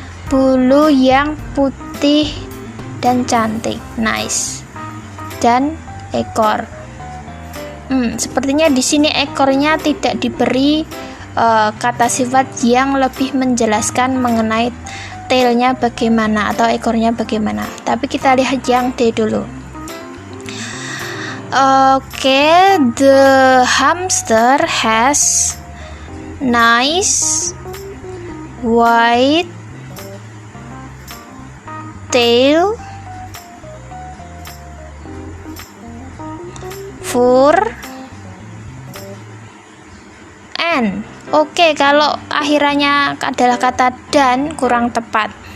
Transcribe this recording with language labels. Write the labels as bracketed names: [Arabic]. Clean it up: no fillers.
[Indonesian] Bulu yang putih dan cantik. Nice. Dan ekor. Sepertinya di sini ekornya tidak diberi kata sifat yang lebih menjelaskan mengenai tailnya bagaimana atau ekornya bagaimana. Tapi kita lihat yang D dulu. [English] Okay, the hamster has nice white tail, fur, and. [Indonesian] Oke, kalau akhirannya adalah kata dan kurang tepat.